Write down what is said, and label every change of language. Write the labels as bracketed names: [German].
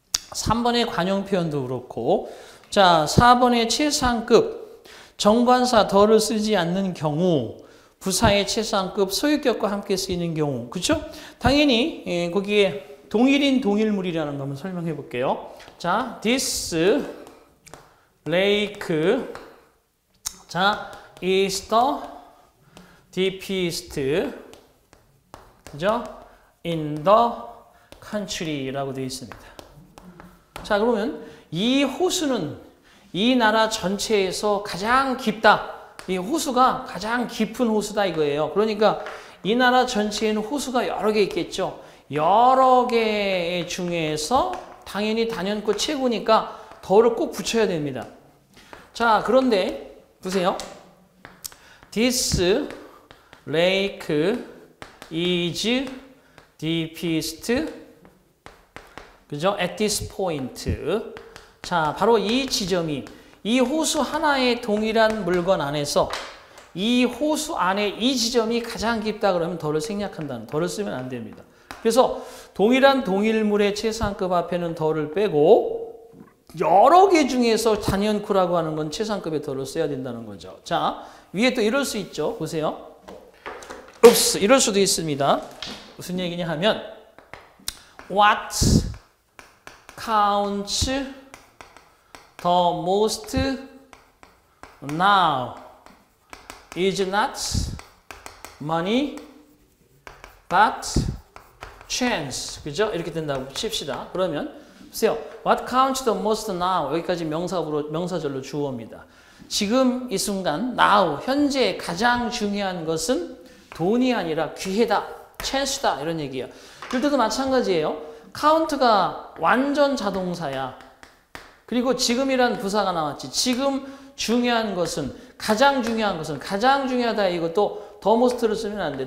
[Korean] 3번의 관용 표현도 그렇고 자 4번의 최상급 정관사 더를 쓰지 않는 경우 부사의 최상급 소유격과 함께 쓰이는 경우 그렇죠? 당연히 거기에 동일인 동일물이라는 거 한번 설명해 볼게요. 자 this lake 자 [English] is the deepest [Korean] 그죠? in the country라고 되어 있습니다. 자 그러면 이 호수는 이 나라 전체에서 가장 깊다. 이 호수가 가장 깊은 호수다 이거예요. 그러니까 이 나라 전체에는 호수가 여러 개 있겠죠. 여러 개 중에서 당연히 단연코 최고니까 더를 꼭 붙여야 됩니다. 자 그런데 보세요. [English] This lake is deepest 그죠? At this point. [Korean] 자, 바로 이 지점이 이 호수 하나의 동일한 물건 안에서 이 호수 안에 이 지점이 가장 깊다 그러면 더를 생략한다는 더를 쓰면 안 됩니다. 그래서 동일한 동일물의 최상급 앞에는 더를 빼고 여러 개 중에서 단연코라고 하는 건 최상급의 더를 써야 된다는 거죠. 자, 위에 또 이럴 수 있죠. 보세요. 읍스, 이럴 수도 있습니다. 무슨 얘기냐 하면 [English] What counts the most now is not money but chance. [Korean] 그죠? 이렇게 된다고 칩시다. 그러면 보세요. [English] What counts the most now [Korean] 여기까지 명사절로 주어입니다. 지금 이 순간 now 현재 가장 중요한 것은 돈이 아니라 기회다. chance다 이런 얘기예요. 이럴 때도 마찬가지예요. count가 완전 자동사야. 그리고 지금이란 부사가 나왔지. 지금 중요한 것은 가장 중요하다 이것도 더 most를 쓰면 안 돼.